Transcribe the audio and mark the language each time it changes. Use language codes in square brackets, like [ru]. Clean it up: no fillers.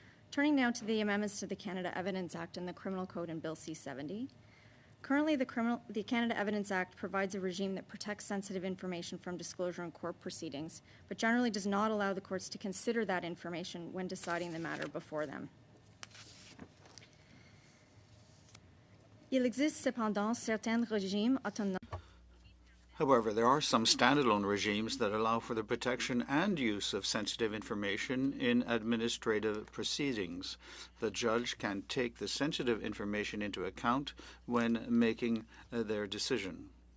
[en] Turning now to the amendments to the Canada Evidence Act and the Criminal Code in Bill C-70. Currently, the Canada Evidence Act provides a regime that protects sensitive information from disclosure in court proceedings, but generally does not allow the courts to consider that information when deciding the matter before them. [fr] Il existe cependant certains régimes autonomes. [en] However, there are some standalone regimes that allow for the protection and use of sensitive information in administrative proceedings. The judge can take the sensitive information into account when making their decision.